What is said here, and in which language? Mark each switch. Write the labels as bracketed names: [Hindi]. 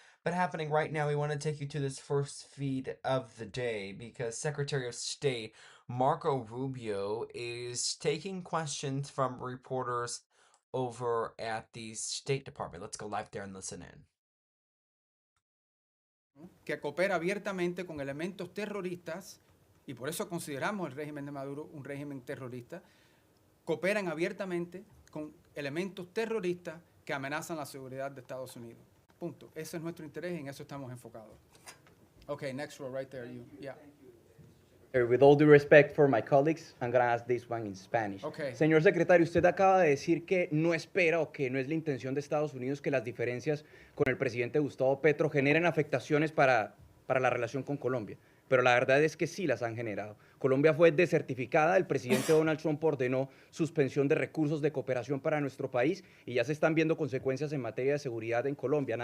[English] But happening right now, we want to take you to this first feed of the day because Secretary of State Marco Rubio is taking questions from reporters over at the State Department. Let's go live there and listen in. [Spanish] Que coopera abiertamente con elementos terroristas, y por eso consideramos el régimen de Maduro un régimen terrorista, cooperan abiertamente con elementos terroristas que amenazan la seguridad de Estados Unidos. Punto. Ese es nuestro interés y en eso estamos enfocados. [English] Okay, next row right there. You, yeah. With all due respect for my colleagues, I'm going to ask this one in Spanish. Okay. [Spanish] Señor secretario, usted acaba de decir que no espera o que no es la intención de Estados Unidos que las diferencias con el presidente Gustavo Petro generen afectaciones para la relación con Colombia. Pero la verdad es que sí las han generado. Colombia fue desertificada, el presidente Donald Trump ordenó suspensión de recursos de cooperación para nuestro país y ya se están viendo consecuencias en materia de seguridad en Colombia.